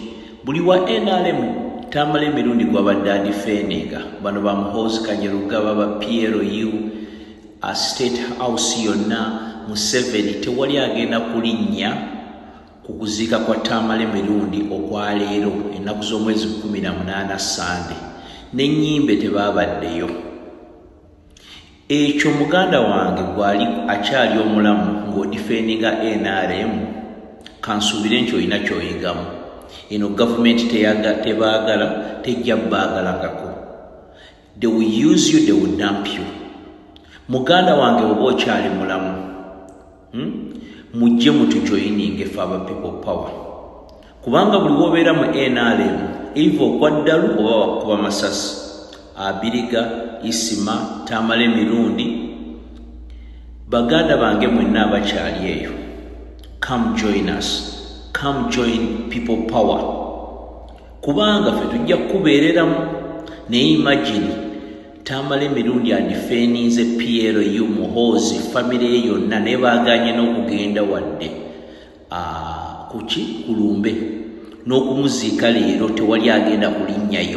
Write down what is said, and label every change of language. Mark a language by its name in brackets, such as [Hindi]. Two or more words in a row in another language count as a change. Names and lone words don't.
[Ganda] Buli wa NRM Tamale mirundi gwabadde adifendinga bano ba Muhozi Kanyerugaba ba PLU a State House yonna Museveni tewali agenda kulinnya kukuzika kwa Tamale mirundi okwaleero ennaku z'omwezi 18 Sunday n'ennyimbe tebabaddeyo. Ekyo muganda wange gwali akyali omulamu ng'odifendinga NRM kansuubire nti olina ky'oyigamu. Eno government tebaagala tejja baagalangako. [English] They will use you, they will dump you. [Ganda] Muganda wange oba okyali mulamu mujje mutujoyininge fe aba [English] people power. [Ganda] Kubanga buli wobeera mu NRM either okwaddalu oba wakuba masasi. Abiriga, Isima, Tamale mirundi baganda bange mwenna abakyali eyo. [English] Come join us. Come join people power. [Ganda] Kubanga fe tujja kubeereramu ne imagine Tamale mirundi adifeninze PLU Muhozi family yonna ne baganye n'okugenda wadde kuki kulumbe n'okumuziika leero tewali agenda kulinnyayo.